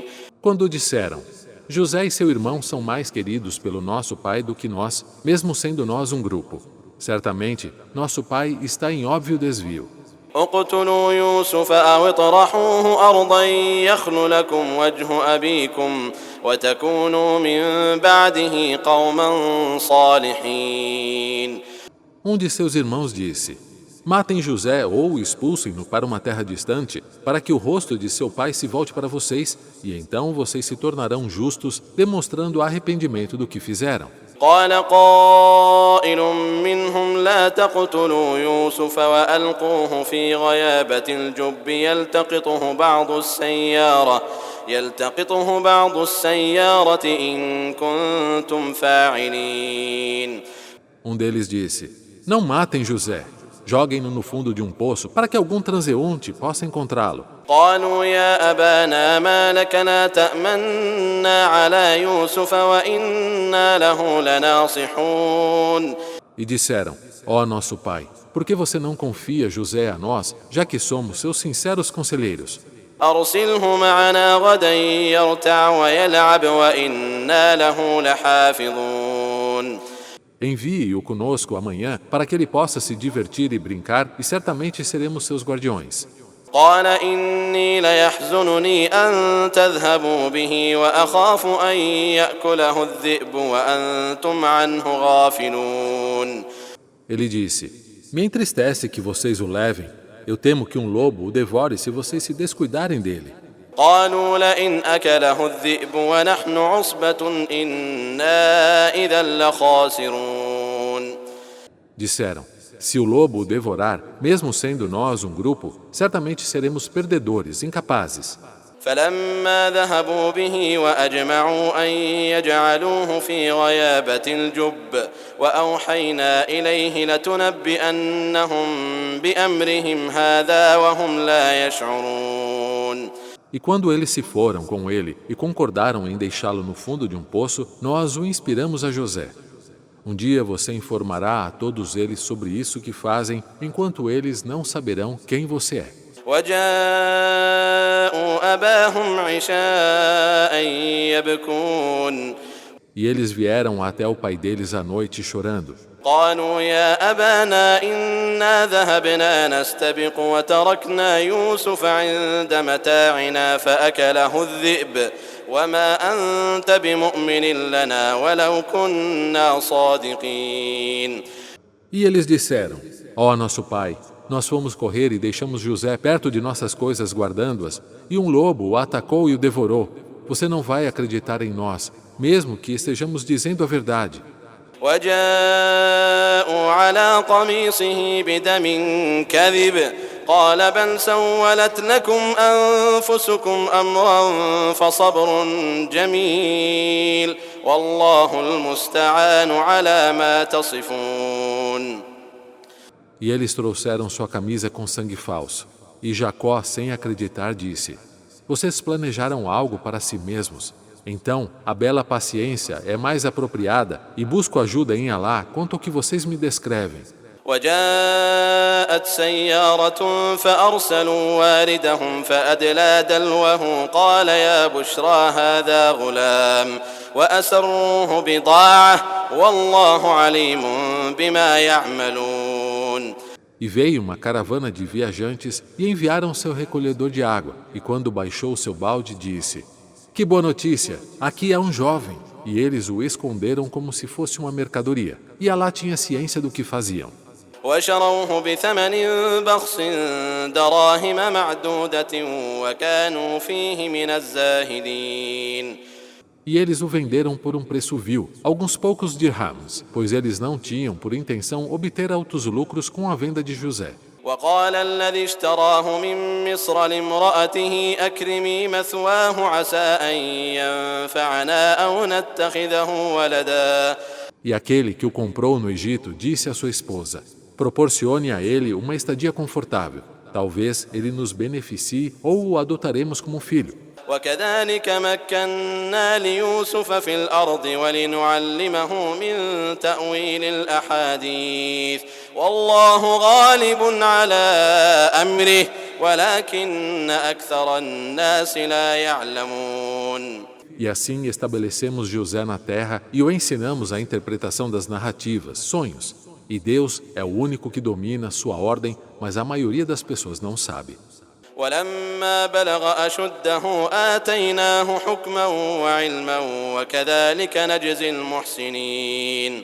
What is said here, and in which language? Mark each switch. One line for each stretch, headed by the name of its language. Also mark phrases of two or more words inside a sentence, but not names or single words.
Portuguese: Quando disseram: José e seu irmão são mais queridos pelo nosso pai do que nós, mesmo sendo nós um grupo. Certamente, nosso pai está em óbvio desvio.
Arabic: اقتلوا يوسف أو اطرحوه أرضا يخل لكم وجه أبيكم وتكونوا من بعده قوما صالحين.
Portuguese: Um de seus irmãos disse: Matem José ou expulsem-no para uma terra distante, para que o rosto de seu pai se volte para vocês, e então vocês se tornarão justos, demonstrando arrependimento do que fizeram.
Arabic: قال قائل منهم لا تقتلوا يوسف وألقوه في غيابة الجب يلتقطه بعض السيارة إن كنتم فاعلين.
Portuguese: Um deles disse: Não matem José. Joguem-no no fundo de um poço para que algum transeunte possa encontrá-lo.
Arabic: قالوا يا أبانا ما لك لا تأمنا على يوسف وإنا له لناصحون.
Portuguese: E disseram: Ó nosso pai, por que você não confia José a nós, já que somos seus sinceros conselheiros?
Arabic: أرسله معنا غدا يرتع ويلعب وإنا له لحافظون.
Portuguese: Envie-o conosco amanhã para que ele possa se divertir e brincar, e certamente seremos seus guardiões.
Arabic: قال إني ليحزنني أن تذهبوا به وأخاف أن يأكله الذئب وأنتم عنه غافلون.
Portuguese: Ele disse: Me entristece que vocês o levem. Eu temo que um lobo o devore se vocês se descuidarem dele.
Arabic: قالوا لئن أكله الذئب ونحن عصبة إنا إذا لخاسرون.
Portuguese: Disseram: Se o lobo o devorar, mesmo sendo nós um grupo, certamente seremos perdedores, incapazes.
Arabic: فلما ذهبوا به وأجمعوا أن يجعلوه في غيابة الجب وأوحينا إليه لتنبئنهم بأمرهم هذا وهم لا يشعرون.
Portuguese: E E quando eles se foram com ele e concordaram em deixá-lo no fundo de um poço, nós o inspiramos a José. Um dia você informará a todos eles sobre isso que fazem, enquanto eles não saberão quem você é.
Arabic: وجاءوا أباهم عشاء يبكون
Portuguese: E eles vieram até o pai deles à noite chorando.
Arabic: قالوا يا أبانا إنا ذهبنا نستبق وتركنا يوسف عند متاعنا فأكله الذئب وما أنت بمؤمن لنا ولو كنا صادقين.
Portuguese: E eles disseram: Ó nosso pai, nós fomos correr e deixamos José perto de nossas coisas guardando-as, e um lobo o atacou e o devorou. Você não vai acreditar em nós, mesmo que estejamos dizendo a verdade.
Arabic: وجاءوا على قميصه بدم كذب قال بل سولت لكم أنفسكم أمرا فصبر جميل والله المستعان على ما تصفون.
Portuguese: E eles trouxeram sua camisa com sangue falso. E Jacó, sem acreditar, disse: Vocês planejaram algo para si mesmos. Então, a bela paciência é mais apropriada e busco ajuda em Alá quanto ao que vocês me descrevem.
Arabic: وجاءت سيارة فأرسلوا واردهم فأدلى دلوه قال يا بشرى هذا غلام وأسروه بضاعة والله عليم بما يعملون.
Portuguese: E veio uma caravana de viajantes e enviaram seu recolhedor de água. E quando baixou seu balde, disse: Que boa notícia! Aqui há um jovem. E eles o esconderam como se fosse uma mercadoria. E Alá tinha ciência do que faziam.
Arabic: وشروه بثمن بخس دراهم معدودة وكانوا فيه من الزاهدين.
Portuguese: E eles o venderam por um preço vil, alguns poucos dirhams, pois eles não tinham por intenção obter altos lucros com a venda de José.
Arabic: وقال الذي اشتراه من مصر لامرأته أكرمي مثواه عسى أن ينفعنا أو نتخذه ولدا.
Portuguese: E aquele que o comprou no Egito disse à sua esposa: Proporcione a ele uma estadia confortável. Talvez ele nos beneficie ou o adotaremos como filho.
Arabic: وكذلك مكنا ليوسف في الأرض ولنعلمه من تأويل الأحاديث والله غالب على أمره ولكن أكثر الناس لا يعلمون.
Portuguese: E assim estabelecemos José na terra e o ensinamos a interpretação das narrativas, sonhos. E Deus é o único que domina sua ordem, mas a maioria das pessoas não sabe.
Arabic: ولما بلغ أشده آتيناه حكما وعلما وكذلك نجزي المحسنين.